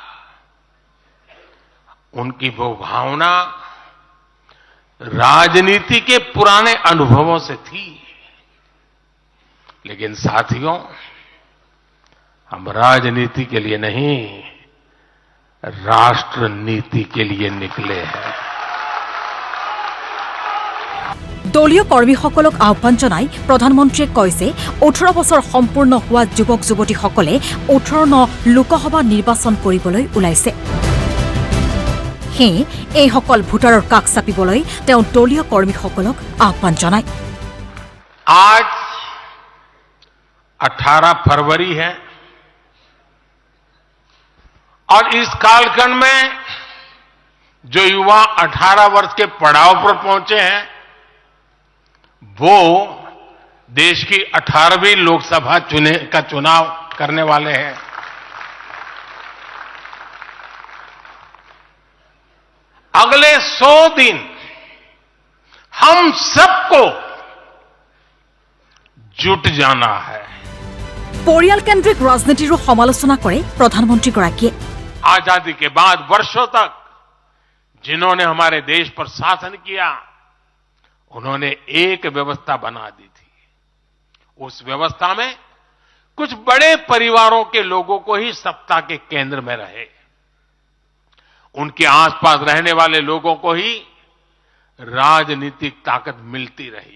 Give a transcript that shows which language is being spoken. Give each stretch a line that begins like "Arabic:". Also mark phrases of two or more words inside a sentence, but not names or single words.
Hindi: उनकी वो भावना राजनीति के पुराने अनुभवों से थी। लेकिन साथियों, हम राजनीति के लिए नहीं, राष्ट्र नीति के लिए निकले हैं।
Assamese: দলীয় কৰ্মীসকলক আহ্বান জনাই প্ৰধানমন্ত্ৰীয়ে কয় যে 18 বছৰ সম্পূৰ্ণ হোৱা যুৱক যুৱতীসকলে 18 লোকসভা নিৰ্বাচন কৰিবলৈ ওলাইছে। সেয়ে এইসকল ভোটাৰৰ কাষ চাপিবলৈ তেওঁ দলীয় কৰ্মীসকলক আহ্বান জনায়।
Hindi: आज 18 फरवरी है और इस कालखंड में जो युवा 18 वर्ष के पड़ाव पर पहुंचे हैं वो देश की 18वीं लोकसभा का चुनाव करने वाले हैं। अगले 100 दिन हम सबको जुट जाना है।
Assamese: পৰিয়াল কেন্দ্ৰিক ৰাজনীতিৰো সমালোচনা কৰে প্ৰধানমন্ত্ৰীগৰাকীয়ে।
Hindi: आजादी के बाद वर्षों तक जिन्होंने हमारे देश पर शासन किया, उन्होंने एक व्यवस्था बना दी थी। उस व्यवस्था में कुछ बड़े परिवारों के लोगों को ही सत्ता के केंद्र में रहे, उनके आसपास रहने वाले लोगों को ही राजनीतिक ताकत मिलती रही।